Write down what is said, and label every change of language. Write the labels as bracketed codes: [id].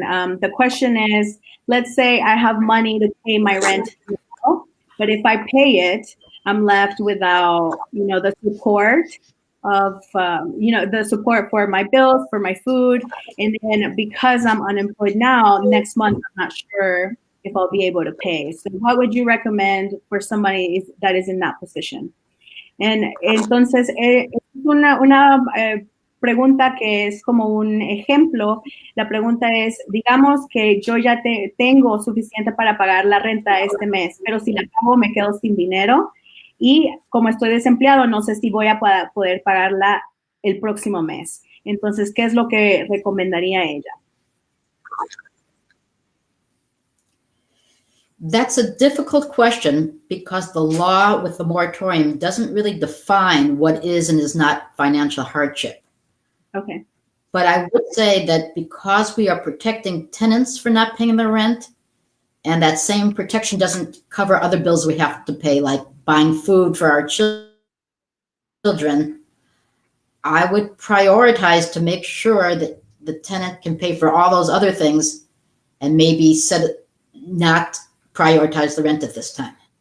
[en] The question is, let's say I have money to pay my rent now, but if I pay it, I'm left without, the support of, the support for my bills, for my food. And then because I'm unemployed now, next month, I'm not sure if I'll be able to pay. So what would you recommend for somebody that is in that position? [es] And entonces, es una pregunta que es como un ejemplo. La pregunta es, digamos que yo ya tengo suficiente para pagar la renta este mes, pero si la pago me quedo sin dinero y como estoy desempleado, no sé si voy a poder pagarla el próximo mes. Entonces, ¿qué es lo que recomendaría ella? [en] That's a difficult question because the law with the moratorium doesn't really define what is and is not financial hardship. Okay. But I would say that because we are protecting tenants for not paying their rent, and that same protection doesn't cover other bills we have to pay, like buying food for our children, I would prioritize to make sure that the tenant can pay for all those other things and maybe not prioritize the rent at this time.